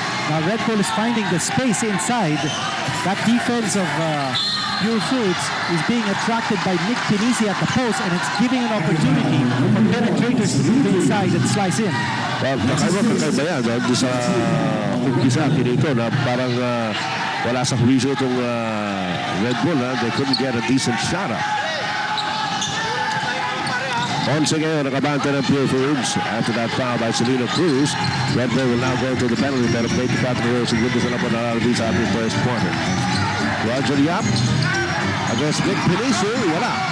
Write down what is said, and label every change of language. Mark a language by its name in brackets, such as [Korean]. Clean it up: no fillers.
[English] Now Red Bull is finding the space inside. That defense of Purefoods is being attracted by Nick Panisi at the post, and it's giving an opportunity for penetrators to move inside and slice in. [Filipino] Well, nakaiba ba yan? Doon sa umpisa dito na parang wala sa huwisyo itong Red Bull. [English] They couldn't get a decent shot up. Once again, nakabante ng Purefoods after that foul by Selena Cruz. Red Bull will now go to the penalty. Pero play to 4 segundos na po na sa ating first quarter. Roger Yap against Nick Panisi. Wala.